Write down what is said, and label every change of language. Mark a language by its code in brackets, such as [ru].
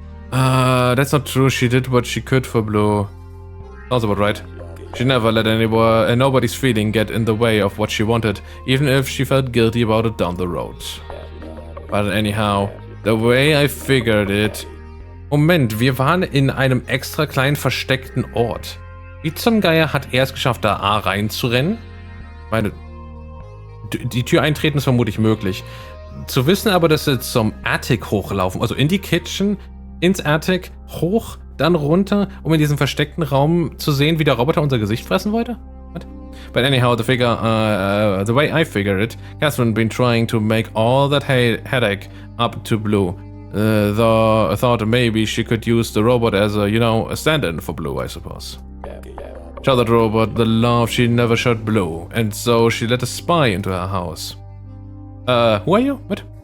[en] That's not true. She did what she could for Blue. Sounds about right. She never let nobody's feeling get in the way of what she wanted, even if she felt guilty about it down the road. But anyhow, the way I figured it... [de] Moment, wir waren in einem extra kleinen versteckten Ort. Wie zum Geier hat er es geschafft, da A reinzurennen? Meine... Die Tür eintreten ist vermutlich möglich. Zu wissen aber, dass sie zum Attic hochlaufen, also in die Kitchen, ins Attic, hoch, dann runter, um in diesem versteckten Raum zu sehen, wie der Roboter unser Gesicht fressen wollte? [en] What? But anyhow, the way I figured it, Catherine been trying to make all that headache up to Blue. Thought maybe she could use the robot as a, a stand-in for Blue, I suppose. Show that robot the love she never showed Blue, and so she let a spy into her house. Who are you? What?